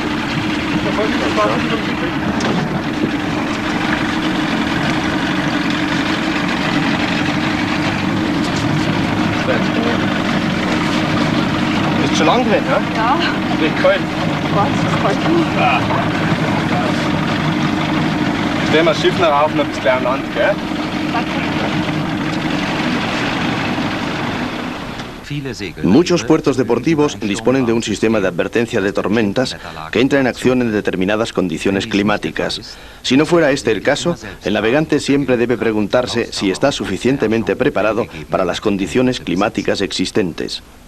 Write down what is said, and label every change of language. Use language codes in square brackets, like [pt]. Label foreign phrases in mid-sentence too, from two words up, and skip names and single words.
[de] Ist schon lang drin, ja? Ja, Recht kalt. was? Das kalt. Stellen wir das Schiff noch auf und ein bisschen an Land, gell? [es] Muchos puertos deportivos disponen de un sistema de advertencia de tormentas que entra en acción en determinadas condiciones climáticas. Si no fuera este el caso, el navegante siempre debe preguntarse si está suficientemente preparado para las condiciones climáticas existentes.